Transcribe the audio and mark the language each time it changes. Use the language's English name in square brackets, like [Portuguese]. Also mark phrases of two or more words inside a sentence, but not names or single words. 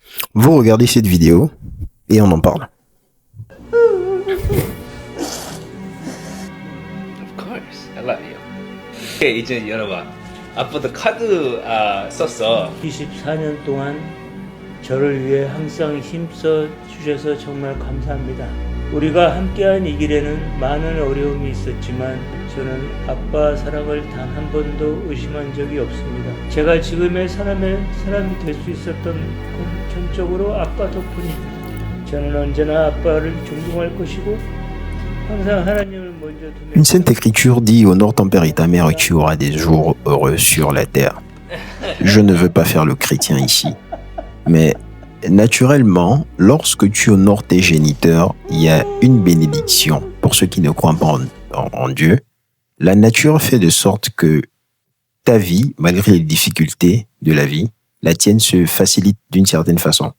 [French] Vous regardez cette vidéo et on en parle. [English] Of course, I love you. [Korean] 이제 열어봐. 아빠도 카드 썼어. 24년 동안 저를 위해 항상 힘써 주셔서 정말 감사합니다. 우리가 함께한 이 길에는 많은 어려움이 있었지만 저는 아빠 사랑을 단 한 번도 의심한 적이 없습니다. 제가 지금의 사람이 될 수 있었던 건 전적으로 아빠 덕분입니다. 저는 언제나 아빠를 존경할 것이고 항상 하나님을 먼저 두며 [French] Une sainte écriture dit: honore ton père et ta mère et tu auras des jours heureux sur la terre. Je ne veux pas faire le chrétien ici, mais naturellement, lorsque tu honores tes géniteurs, il y a une bénédiction. Pour ceux qui ne croient pas en Dieu, la nature fait de sorte que ta vie, malgré les difficultés de la vie, la tienne se facilite d'une certaine façon.